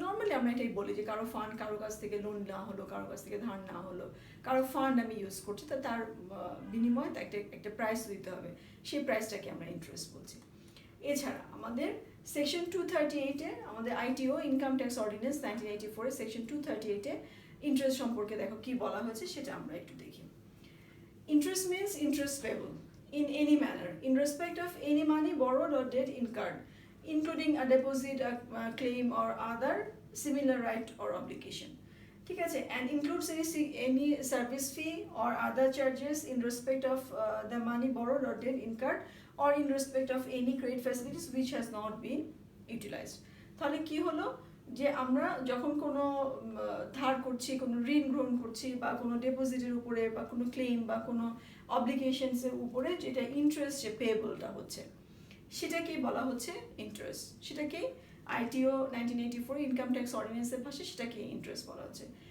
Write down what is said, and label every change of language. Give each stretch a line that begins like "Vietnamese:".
Bangla: Normally আমরা এটাই বলি যে কারো ফান্ড, কারো কাছ থেকে লোন নেওয়া হলো, কারো কাছ থেকে ধার নেওয়া হলো, কারো ফান্ড আমি ইউজ করছি, তার বিনিময়ে একটা প্রাইস দিতে হবে, সেই প্রাইসটাকে আমরা ইন্টারেস্ট বলছি। এছাড়া আমাদের সেকশন 238-এ, আমাদের ITO income tax ordinance 1984 section 238-এ interest সম্পর্কে দেখো কি বলা হয়েছে, সেটা আমরা একটু দেখি।
English: Interest means interest payable in any manner in respect of any money borrowed or debt incurred, including a deposit, a claim or other similar right or obligation. ঠিক আছে, and includes any service fee or other charges in respect of the money borrowed or debt incurred, or in respect of any credit facilities which has not been utilized.
Bangla: তাহলে কি হলো, যে আমরা যখন কোনো ধার করছি, কোনো ঋণ গ্রহণ করছি, বা কোনো ডিপোজিটের উপরে, বা কোনো ক্লেম, বা কোনো অব্লিগেশনসের উপরে যেটা ইন্টারেস্ট, যে পেয়েবলটা হচ্ছে, সেটাকেই বলা হচ্ছে ইন্টারেস্ট। সেটাকেই আইটিও 1984 ইনকাম ট্যাক্স অর্ডিন্যান্সের ভাষায় সেটাকে ইন্টারেস্ট বলা হচ্ছে।